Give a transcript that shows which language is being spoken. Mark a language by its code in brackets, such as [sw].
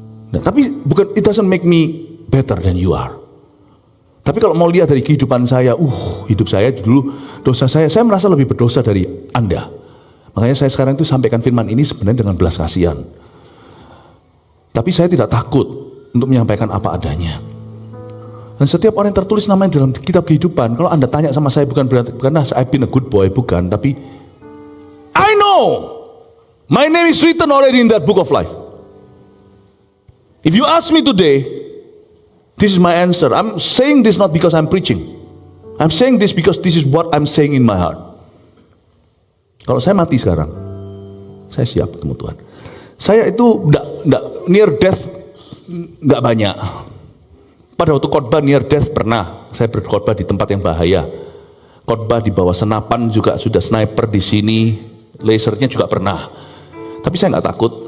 [id] Nah, tapi bukan, [en] it doesn't make me better than you are. [id] Tapi kalau mau lihat dari kehidupan saya, hidup saya dulu, dosa saya merasa lebih berdosa dari Anda. Makanya saya sekarang itu sampaikan firman ini sebenarnya dengan belas kasihan. Tapi saya tidak takut untuk menyampaikan apa adanya. Dan setiap orang yang tertulis namanya dalam kitab kehidupan, kalau Anda tanya sama saya, bukan karena [en] I've been a good boy, [id] bukan, tapi [en] I know my name is written already in that book of life. If you ask me today, this is my answer. I'm saying this not because I'm preaching. I'm saying this because this is what I'm saying in my heart. [id] Kalau saya mati sekarang, saya siap ketemu Tuhan. Saya itu enggak near death, enggak banyak. Pada waktu khotbah near death pernah. Saya berkhotbah di tempat yang bahaya. Khotbah di bawah senapan juga sudah, sniper di sini, lasernya juga pernah. Tapi saya enggak takut.